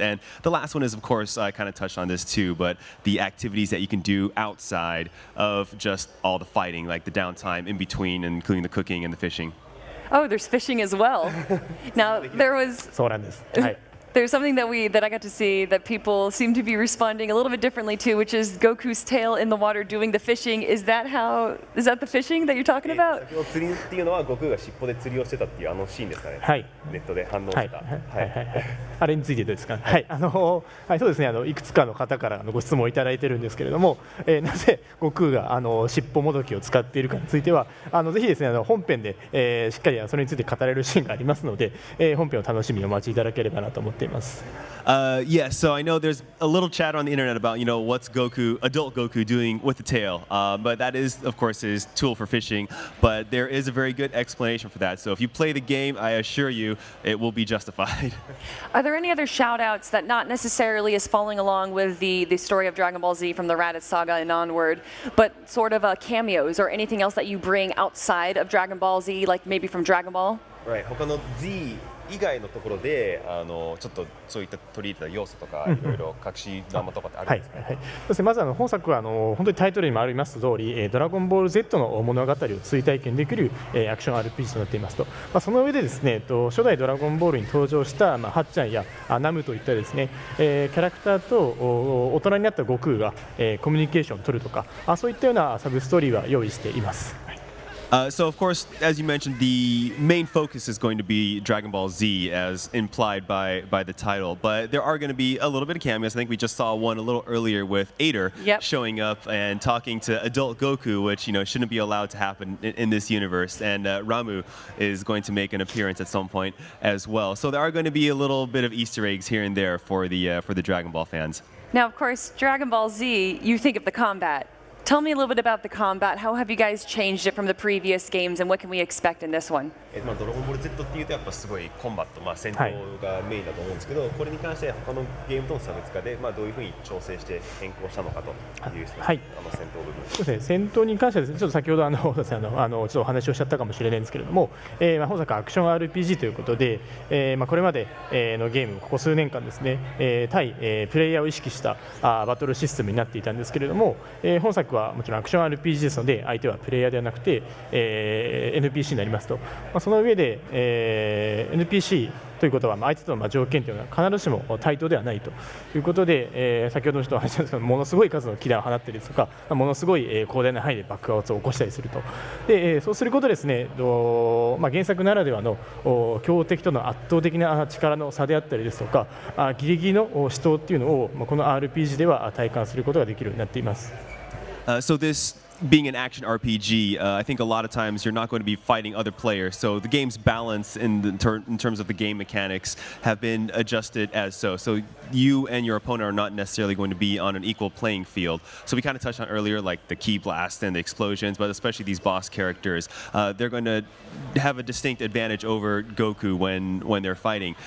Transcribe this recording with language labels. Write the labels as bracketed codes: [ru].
[en] And the last one is, of course, I kind of touched on this too, but the activities that you can do outside of just all the fighting, like the downtime in between, including the cooking and the fishing. Oh, there's fishing as well. Now, [ja] そうなんです。はい。 [en] there's something that I got to see that people seem to be responding a little bit differently to, which is Goku's tail in the water doing the fishing. Is that the fishing that you're talking about? [ja] 先ほど釣りっていうのは悟空が尻尾で釣りをしてたっていうシーンですかね。はい。ネットで反応してた。あれについてですか。はい。はい、そうですね。いくつかの方からご質問をいただいてるんですけれども、なぜ悟空が尻尾もどきを使っているかについては、ぜひですね本編で、しっかりそれについて語れるシーンがありますので、本編を楽しみにお待ちいただければなと思っています。 [en] Yeah, so I know there's a little chatter on the internet about, what's adult Goku doing with the tail. But that is, of course, his tool for fishing. But there is a very good explanation for that. So if you play the game, I assure you, it will be justified. Are there any other shout-outs that not necessarily is following along with the story of Dragon Ball Z from the Raditz Saga and onward, but sort of cameos or anything else that you bring outside of Dragon Ball Z, like maybe from Dragon Ball? Right. [ja] 他の Z 以外のところでちょっとそういった取り入れた要素とかいろいろ隠し玉とかってあるんですか？はいはい、そうですね。まず本作は本当にタイトルにもあります通り、ドラゴンボール Z の物語を追体験できるアクション RPG となっていますと、その上でですね、初代ドラゴンボールに登場したはっちゃんやナムといったですね、キャラクターと大人になった悟空がコミュニケーションを取るとか、そういったようなサブストーリーは用意しています。はい [en] So of course, as you mentioned, the main focus is going to be Dragon Ball Z, as implied by the title. But there are going to be a little bit of cameos. I think we just saw one a little earlier with Ader showing up and talking to adult Goku, which shouldn't be allowed to happen in this universe. And Ramu is going to make an appearance at some point as well. So there are going to be a little bit of Easter eggs here and there for the Dragon Ball fans. Now, of course, Dragon Ball Z, you think of the combat. Tell me a little bit about the combat. How have you guys changed it from the previous games, and what can we expect in this one? [ja] ドラゴンボール Z っていうとやっぱすごいコンバット、戦闘がメインだと思うんですけど、これに関して他のゲームとの差別化で、どういうふうに調整して変更したのかという戦闘部分。そうですね、戦闘に関してはですね、ちょっと先ほどちょっとお話をしちゃったかもしれないんですけれども、本作アクション RPG ということで、これまでのゲームここ数年間ですね、対プレイヤーを意識したバトルシステムになっていたんですけれども、本作はもちろんアクション RPG ですので、相手はプレイヤーではなくて、NPC になりますと。その上で、NPC ということは相手との条件というのは必ずしも対等ではないということで、先ほどの人は話したんですけど、ものすごい数のキラーを放ったりですとか、ものすごい広大な範囲で爆発を起こしたりすると。で、そうすることですね、原作ならではの強敵との圧倒的な力の差であったりですとか、ギリギリの死闘っていうのをこの RPG では体感することができるようになっています。 [en] So this being an action RPG, I think a lot of times you're not going to be fighting other players. So the game's balance in terms of the game mechanics have been adjusted as so. So you and your opponent are not necessarily going to be on an equal playing field. So we kind of touched on earlier, like the key blast and the explosions, but especially these boss characters, they're going to have a distinct advantage over Goku when they're fighting.